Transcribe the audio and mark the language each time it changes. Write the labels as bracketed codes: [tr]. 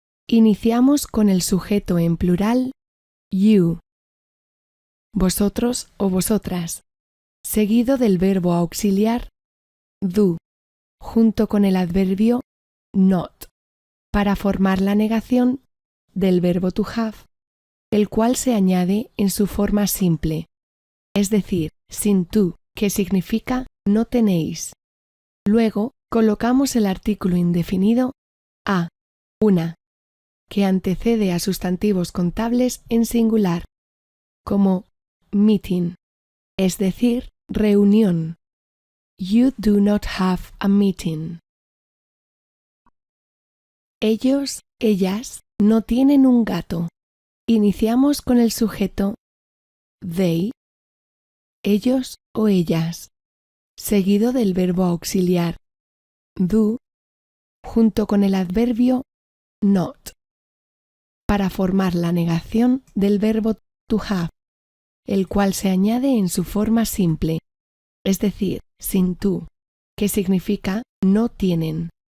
[es] Iniciamos con el sujeto en plural you, vosotros o vosotras, seguido del verbo auxiliar do, junto con el adverbio not, para formar la negación del verbo to have, el cual se añade en su forma simple, es decir, sin to, que significa no tenéis. Luego, colocamos el artículo indefinido a, una, que antecede a sustantivos contables en singular, como meeting, es decir, reunión. [en] You do not have a meeting. [es] Ellos, ellas, no tienen un gato. Iniciamos con el sujeto they, ellos o ellas, seguido del verbo auxiliar do, junto con el adverbio not, para formar la negación del verbo to have, el cual se añade en su forma simple, es decir, sin to, que significa no tienen.